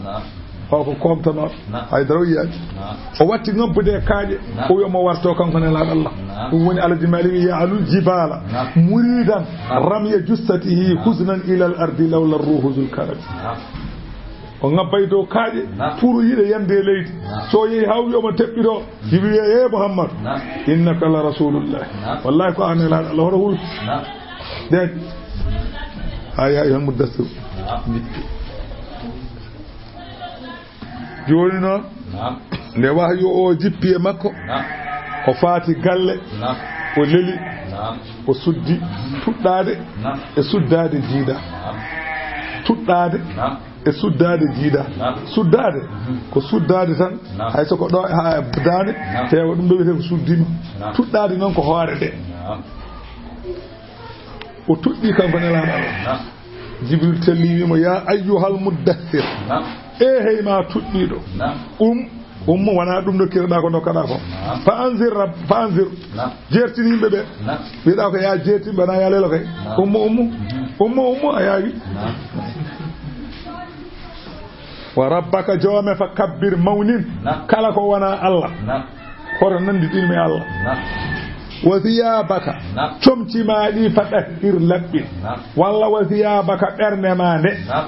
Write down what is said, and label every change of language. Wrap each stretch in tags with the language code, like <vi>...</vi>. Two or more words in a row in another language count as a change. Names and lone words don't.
<ff>o ko komtano haydara wiyaji o watti nobbude kaaƴe o wiyamo warto kanko nelaɗo Allah ɗum woni alaji mali wi</ff> <ar>يعلو الجبال مريدا رمي جثته حسنا إلى الأرض لولا روح ذي الكرم</ar> <ff>o ngabbay dow kaaƴe pour yiɗe yande leydi so yehi haw wiyoma teɓɓiɗo yiɓi wiye</ff> <ar>محمد إنك لرسول الله</ar> <ff>wallahi ko an nelaɗo Allah hoto hulti de aya yan muddassir joni noon nde wahyu o jippi e makko o faati galle o leli o suddi tuɗɗade e suddade jiida tuɗɗade e suddade jiida suddade ko suddade tan hay soko ɗo ha dane tewa ɗum ɗo wiyete ko suddima tuɗɗade noon ko hoore nde o tuɗɗi kanko nelaɗo Allah Jibril telli wimo</ff> <ar>يا أيها المدثر</ar> <ff>hey ma tuɗɗiɗo ummo wona ɗum dokkireɗa ko dokkaɗa ko</ff> <ar>فأنذر</ar> <ff>jertini yimɓe ɓe wiɗa ko ya jertin bana ya lelo kay ummo a yaawi</ff> <ar>وربك</ar> <ff>joome</ff> <ar>فكبر</ar> <ff>mawnin kala ko wona Allah hoto nandi ɗinmi Allah</ff> <ar>وثيابك</ar> <ff>comci ma ɗi</ff> <ar>فطهر</ar> <ff>laɓɓin walla</ff> <ar>وثيابك</ar> <ff>ɓernde ma nde fa</ff>